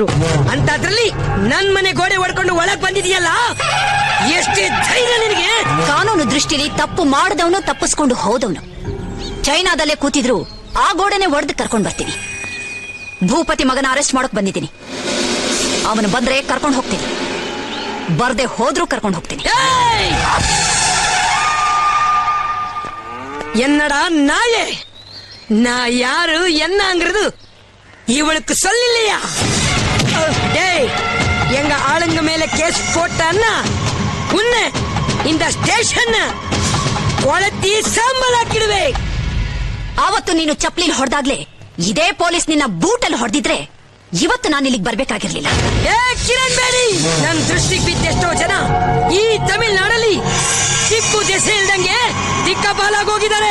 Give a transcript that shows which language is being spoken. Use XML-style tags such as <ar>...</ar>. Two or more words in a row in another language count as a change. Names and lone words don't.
<kn>ಅಂತದ್ರಲ್ಲಿ ನನ್ ಮನೆ ಗೋಡೆ ಹೊಡ್ಕೊಂಡು ಒಳಗ್ ಬಂದಿದೆಯಲ್ಲ, ಎಷ್ಟೇ ಧೈರ್ಯ ನಿನಗೆ? ಕಾನೂನು ದೃಷ್ಟಿಲಿ ತಪ್ಪು ಮಾಡದವನು ತಪ್ಪಿಸ್ಕೊಂಡು ಹೋದವನು ಚೈನಾದಲ್ಲೇ ಕೂತಿದ್ರು ಆ ಗೋಡೆನೆ ಒಡೆದು ಕರ್ಕೊಂಡ್ ಬರ್ತೀನಿ. ಭೂಪತಿ ಮಗನ ಅರೆಸ್ಟ್ ಮಾಡೋಕ್ ಬಂದಿದ್ದೀನಿ. ಅವನು ಬಂದ್ರೆ ಕರ್ಕೊಂಡು ಹೋಗ್ತೀನಿ, ಬರ್ದೆ ಹೋದ್ರೂ ಕರ್ಕೊಂಡು ಹೋಗ್ತೀನಿ.</kn> <ta>என்னடா நாயே, நான் யாரு என்னங்கிறது இவளுக்கு சொல்லலையா? டேய், எங்க ஆளுங்க மேல கேஸ் போட்டான்னா உன்னை இந்த ஸ்டேஷன் கொளுத்தி சாம்பலாக்கிடுவேன்.</ta> <kn>ಆವತ್ತು ನೀನು ಚಪ್ಲಿಲ್ ಹೊಡೆದಾಗ್ಲೇ ಇದೇ ಪೊಲೀಸ್ ನಿನ್ನ ಬೂಟಲ್ಲಿ ಹೊಡೆದಿದ್ರೆ ಇವತ್ತು ನಾನು ಇಲ್ಲಿಗೆ ಬರ್ಬೇಕಾಗಿರ್ಲಿಲ್ಲ. ಕಿರಣ್ ಬೇಡಿ, ನನ್ನ ದೃಷ್ಟಿಗೆ ಬಿದ್ದೆಷ್ಟೋ ಜನ ಈ ತಮಿಳ್ನಾಡಲ್ಲಿ ಟಿಪ್ಪು ದೆಸೆ ಇಲ್ದಂಗೆ ದಿಕ್ಕಪಾಲಾಗೋಗಿದ್ದಾರೆ.</kn>